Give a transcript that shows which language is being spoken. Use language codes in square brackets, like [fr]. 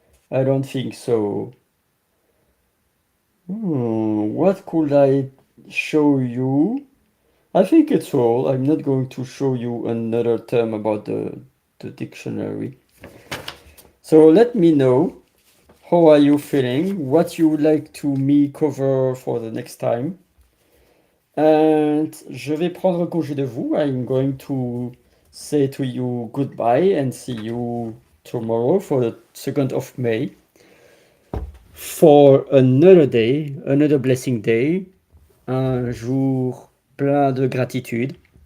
[en] I don't think so. What could I show you? I think it's all. I'm not going to show you another term about the dictionary. So let me know, how are you feeling? What you would like to me cover for the next time? [fr] And je vais prendre congé de vous. [en] I'm going to say to you goodbye and see you tomorrow for the 2nd of May for another day, another blessing day, [fr] un jour plein de gratitude.